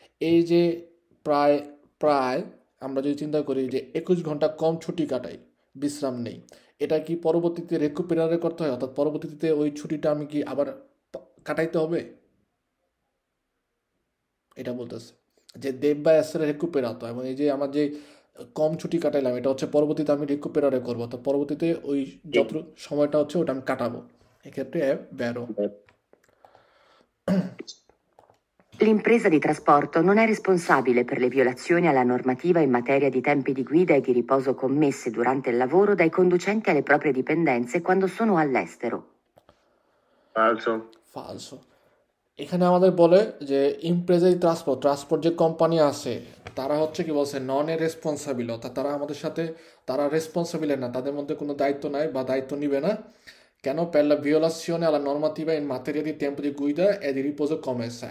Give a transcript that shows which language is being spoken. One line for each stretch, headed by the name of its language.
Bangla: এই যে প্রায় প্রায় আমরা যদি চিন্তা করি যে 21 ঘন্টা কম ছুটি কাটাই, বিশ্রাম নেই, এটা কি পরবর্তীতে রেকুপেরারে করতে হয়, অর্থাৎ পরবর্তীতে ওই ছুটিটা আমি কি আবার কাটাইতে হবে, এটা বলতেছে যে দেব্বা এসে রেকুপেরাতো, এবং এই যে আমার যে কম ছুটি কাটাইলাম এটা হচ্ছে পরবর্তীতে আমি রেকুপেরারে করবো, তো পরবর্তীতে ওই যত সময়টা হচ্ছে ওটা আমি কাটাবো, এক্ষেত্রে vero.
Italian: L'impresa di trasporto non è responsabile per le violazioni alla normativa in materia di tempi di guida e di riposo commesse durante il lavoro dai conducenti alle proprie dipendenze quando sono all'estero. Falso. Falso.
Bangla: এখানে আমাদের বলে যে Impreza transport যে company আছে তারা হচ্ছে কি বলছে নন এ রেসপন্সাবিল, অর্থাৎ তারা আমাদের সাথে তারা রেসপন্সাবিল না, তাদের মধ্যে কোনো দায়িত্ব নাই বা দায়িত্ব নিবে না। কেন?
Italian: per la violazione alla normativa in materia di tempo di guida e di riposo commessa।